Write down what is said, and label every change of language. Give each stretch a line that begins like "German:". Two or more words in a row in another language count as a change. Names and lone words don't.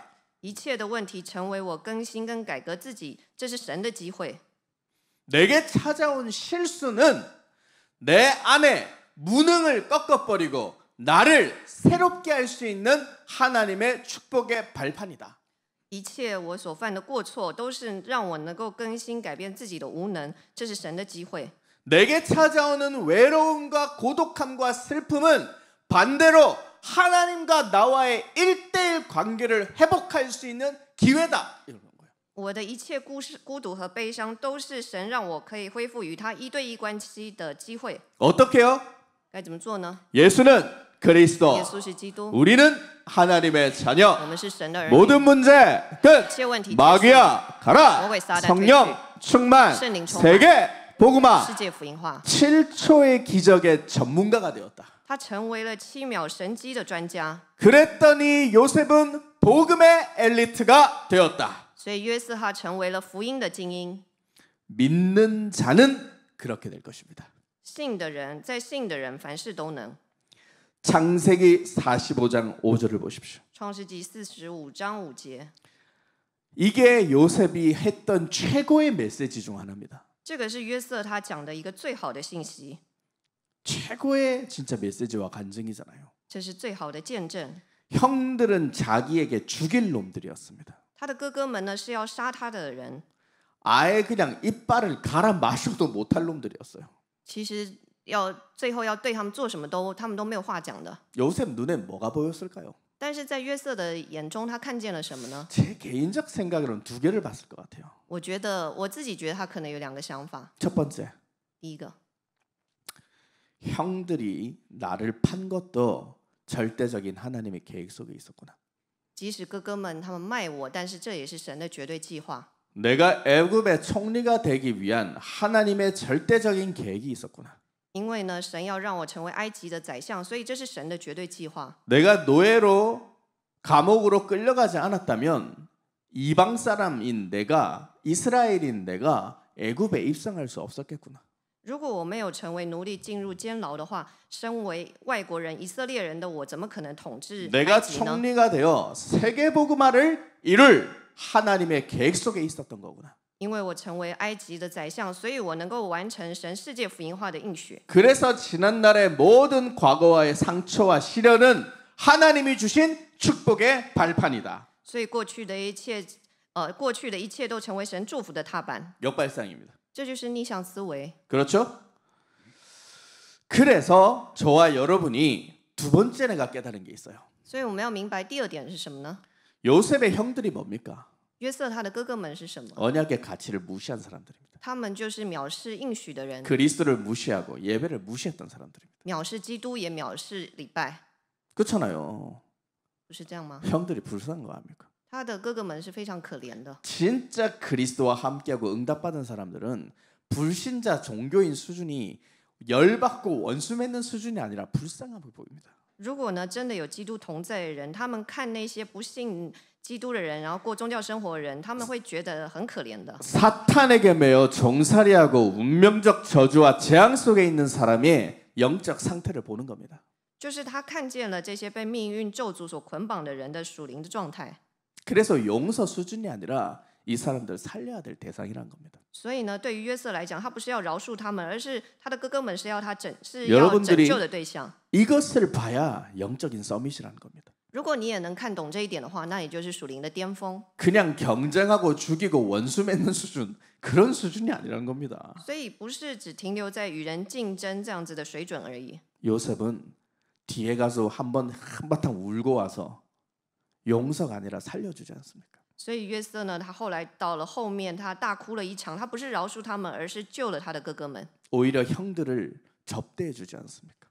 Chinese: 一切的问题成为我更新跟改革自己，这是神的机会。
Korean: 내게 찾아온 실수는 내 안에 무능을 꺾어버리고 나를 새롭게 할 수 있는 하나님의 축복의 발판이다.
Chinese: 一切我所犯的过错，都是让我能够更新改变自己的无能，这是神的机会。
Korean: 내게 찾아오는 외로움과 고독함과 슬픔은 반대로 하나님과 나와의 1:1 관계를 회복할 수 있는 기회다. 이런 거예요.
Chinese: 我的一切孤独和悲伤，都是神让我可以恢复与他1对1关系的机会。
Korean: 어떻게요?
Chinese: 该怎么做呢？
Korean: 예수는 그리스도,
Chinese: 耶稣是基督，
Korean: 우리는 하나님의 자녀.
Chinese: 我们是神的儿女。
Korean: 모든 문제 끝.
Chinese: 一切问题结束，
Korean: 마귀야 가라.
Chinese: 魔鬼撒旦
Korean: 성령 충만.
Chinese: 圣灵充满。
Korean: 세계 복음화.
Chinese: 世界福音化。
Korean: 7초의 기적의 전문가가 되었다.
Chinese: 他成为了7秒神机的专家，
Korean: 그랬더니 요셉은 복음의 엘리트가 되었다.
Chinese: 所以约瑟他成为了福音的精英。
Korean: 믿는 자는 그렇게 될 것입니다.
Chinese: 信的人，在信的人，凡事都能。
Korean: 창세기 45장 5절을 보십시오.
Chinese: 创世纪45章5节，
Korean: 이게 요셉이 했던 최고의 메시지 중 하나입니다.
Chinese: 这个是约瑟他讲的一个最好的信息，
Korean: 최고의 진짜 메시지와 간증이잖아요.
Chinese: 这是最好的见证。
Korean: 형들은 자기에게 죽일 놈들이었습니다.
Chinese: 他的哥哥们呢是要杀他的人，
Korean: 아예 그냥 이빨을 갈아 마셔도 못할 놈들이었어요.
Chinese: 其实最后要对他们做什么他们都没有话讲的。
Korean: 요셉 눈에 뭐가 보였을까요?
Chinese: 但是在约瑟的眼中，他看见了什么呢？
Korean: 제 개인적 생각으로는 두 개를 봤을 것 같아요.
Chinese: 我自己觉得他可能有2个想法。
Korean: 첫 번째,
Chinese: 第一个，
Korean: 형들이 나를 판 것도 절대적인 하나님의 계획 속에 있었구나.
Chinese: 即使哥哥们他们卖我，但是这也是神的绝对计划。
Korean: 내가 애굽의 총리가 되기 위한 하나님의 절대적인 계획이 있었구나.
Chinese: 因为呢，神要让我成为埃及的宰相，所以这是神的绝对计划。
Korean: 내가 노예로 감옥으로 끌려가지 않았다면 이방 사람인 내가 이스라엘인 내가 애굽에 입성할 수 없었겠구나.
Chinese: 如果我没有成为奴隶进入监牢的话，身为外国人以色列人的我，怎么可能统治
Korean: 내가
Chinese: 埃及呢？
Korean: 총리가 되어 세계 복음화를 이룰 하나님의 계획 속에 있었던 거구나.
Chinese: 因为我成为埃及的宰相，所以我能够完成神世界福音化的应许。
Korean: 그래서 지난날의 모든 과거와의 상처와 시련은 하나님이 주신 축복의 발판이다.
Chinese: 所以过去的一切都成为神祝福的踏板，
Korean: 역발상입니다.
Chinese: 这就是逆向思维。
Korean: 그렇죠? 그래서 저와 여러분이 두 번째 내가 깨달은 게 있어요.
Chinese: 所以我们要明白第二点是什么呢？
Korean: 요셉의 형들이 뭡니까?
Chinese: 约瑟他的哥哥们是什么？
Korean: 언약의 가치를 무시한 사람들입니다.
Chinese: 他们就是藐视应许的人，
Korean: 그리스도를 무시하고 예배를 무시했던 사람들입니다.
Chinese: 藐视基督，也藐视礼拜，
Korean: 그렇잖아요.
Chinese: 不是这样吗？
Korean: 형들이 불쌍한 거 아닙니까?
Chinese: 他的哥哥们是非常可怜的。
Korean: 진짜 그리스도와 함께하고 응답받은 사람들은 불신자 종교인 수준이 열받고 원수 맺는 수준이 아니라 불쌍함을 보입니다.
Chinese: 如果呢，真的有基督同在的人，他们看那些不信基督的人，然后过宗教生活的人，他们会觉得很可怜的。
Korean: 사탄에게 매여 종살이하고 운명적 저주와 재앙 속에 있는 사람의 영적 상태를 보는 겁니다.
Chinese: 就是他看见了这些被命运咒诅所捆绑的人的属灵的状态。
Korean: 그래서 용서 수준이 아니라 이 사람들 살려야 될 대상이란 겁니다.
Chinese: 所以呢，对于约瑟来讲，他不是要饶恕他们，而是他的哥哥们是要拯
Korean: 여러분들이
Chinese: 救的对象。
Korean: 이것을 봐야 영적인 서밋이라는 겁니다.
Chinese: 如果你也能看懂这一点的话，那也就是属灵的巅峰。
Korean: 그냥 경쟁하고 죽이고 원수 맺는 수준 그런 수준이 아니라는 겁니다.
Chinese: 所以不是只停留在与人竞争这样子的水准而已。
Korean: 요셉은 뒤에 가서 한바탕 울고 와서 용서가 아니라 살려주지 않습니까?
Chinese: 所以约瑟呢，他后来到了后面，他大哭了一场，他不是饶恕他们，而是救了他的哥哥们。
Korean: 오히려 형들을 접대해주지 않습니까?